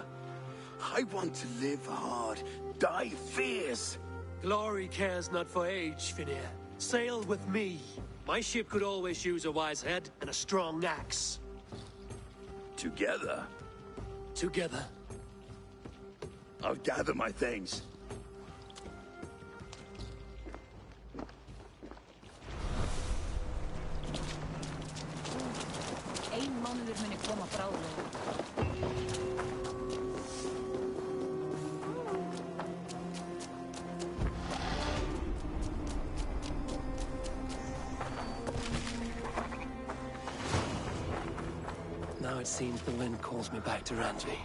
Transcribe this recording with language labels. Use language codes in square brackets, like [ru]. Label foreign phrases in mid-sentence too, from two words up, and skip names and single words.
[en] I want to live hard, die fierce. Glory cares not for age, Finir. Sail with me. My ship could always use a wise head and a strong axe. Together? Together. I'll gather my things. [is] Ein mánuður muni koma bráðlega. [en] Now it seems the wind calls me back to Randvi.